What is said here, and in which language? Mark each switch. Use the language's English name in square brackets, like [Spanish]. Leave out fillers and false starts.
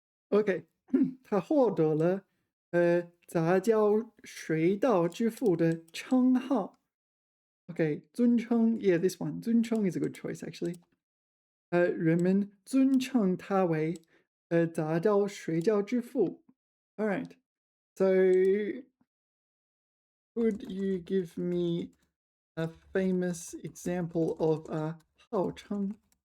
[Chinese] Okay, 他获得了杂交水稻之父的称号. [English] Okay, 尊称, yeah, this one. 尊称 is a good choice, actually. [Chinese] 人们尊称他为杂交水稻之父. [English] All right. So, could you give me a famous example of a 号称?